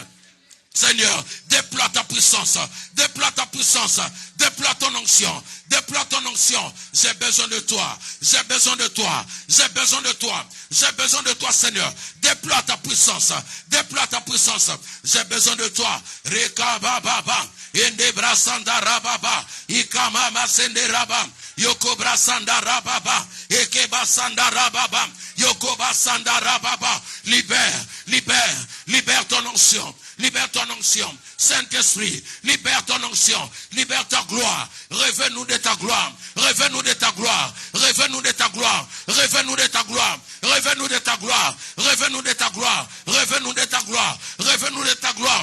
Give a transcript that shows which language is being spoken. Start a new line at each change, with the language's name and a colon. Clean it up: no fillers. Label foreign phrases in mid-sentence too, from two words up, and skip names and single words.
French: Seigneur, déploie ta puissance, déploie ton onction, déploie ton onction. J'ai besoin de toi, j'ai besoin de toi, j'ai besoin de toi, j'ai besoin de toi, Seigneur. Déploie ta puissance, j'ai besoin de toi. Reka baba, ende brasanda rababa, ikama masende rabam, yoko brasanda rababa, ekeba sanda rababa, yoko basanda rababa. Libère ton onction. Libère ton onction, Saint-Esprit, libère ton onction, libère ta gloire, révèle-nous de ta gloire, révèle-nous de ta gloire, révèle-nous de ta gloire, révèle-nous de ta gloire, révèle-nous de ta gloire, révèle-nous de ta gloire, révèle-nous de ta gloire, révèle-nous de ta gloire.